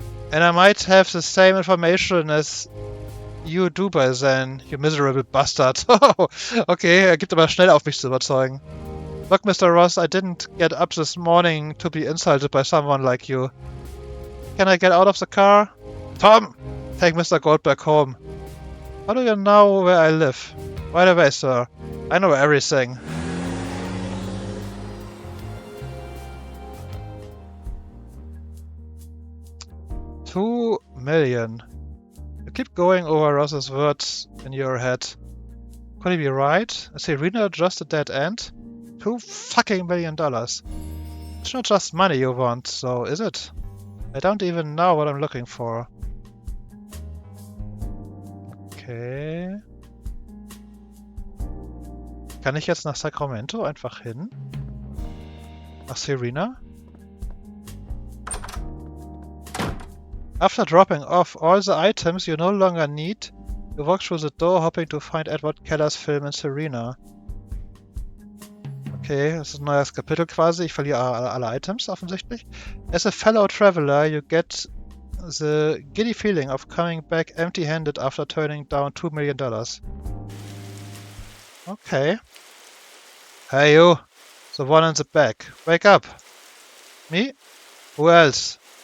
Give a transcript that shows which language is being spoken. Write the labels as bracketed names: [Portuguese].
[English] And I might have the same information as you do by then, you miserable bastard. [German] Okay, er gibt aber schnell auf mich zu überzeugen. [English] Look, Mr. Ross, I didn't get up this morning to be insulted by someone like you. Can I get out of the car? Tom! Take Mr. Goldberg home. How do you know where I live? By the way, sir, I know everything. $2 million. You keep going over Ross's words in your head. Could he be right? Is Serena just a dead end? $2 million. It's not just money you want, so is it? I don't even know what I'm looking for. Okay. [German] Kann ich jetzt nach Sacramento einfach hin? Nach Serena? [English] After dropping off all the items you no longer need, you walk through the door hoping to find Edward Keller's film in Serena. [German] Okay, das ist ein neues Kapitel quasi. Ich verliere alle Items offensichtlich. [English] As a fellow traveler, you get the giddy feeling of coming back empty-handed after turning down $2 million. Okay. Hey you, the one in the back. Wake up. Me? Who else?